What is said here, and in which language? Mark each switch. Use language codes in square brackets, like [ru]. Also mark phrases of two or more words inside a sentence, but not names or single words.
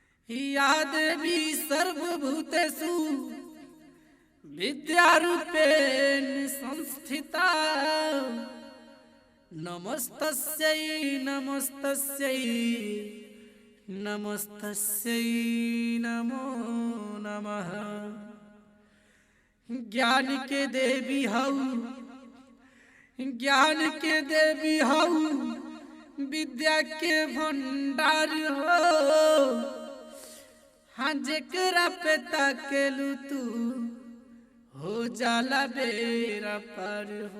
[sa] या देवी सर्वभूतेषु विद्यारूपेण संस्थिता नमस्तस्यै नमस्तस्यै नमस्तस्यै नमो नमः। [bho] ज्ञान के देवी हऊ, ज्ञान के देवी हऊ, विद्या के भंडार हो। हाँ जेकरा पे ताकेलू तू हो जाला बेरा पार हो।